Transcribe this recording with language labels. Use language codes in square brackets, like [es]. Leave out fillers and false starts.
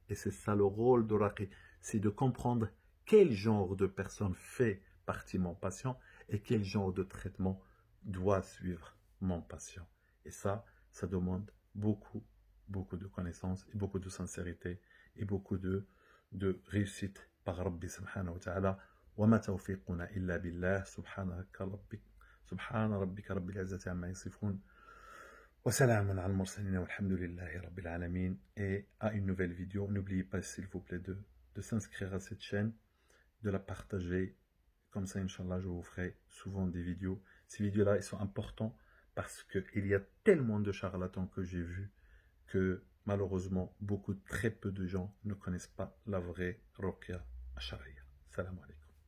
[fr] Et c'est ça le rôle de raqi, c'est de comprendre quel genre de personne fait partie mon patient et quel genre de traitement doit suivre mon patient. Et ça demande beaucoup de connaissances et beaucoup de sincérité et beaucoup de réussite par Rabbi [ar] subhanahu wa ta'ala. وما توفيقنا إلا بالله سبحان ربك رب العزة عما يصفون وسلام على المرسلين والحمد لله رب العالمين. [fr] Et à une nouvelle vidéo, n'oubliez pas s'il vous plaît de s'inscrire à cette chaîne, de la partager, comme ça Inch'Allah je vous ferai souvent des vidéos. Ces vidéos là ils sont importants parce qu'il y a tellement de charlatans que j'ai vus que malheureusement, très peu de gens ne connaissent pas la vraie Ruqya Sharia. [ar] Salam alaikum.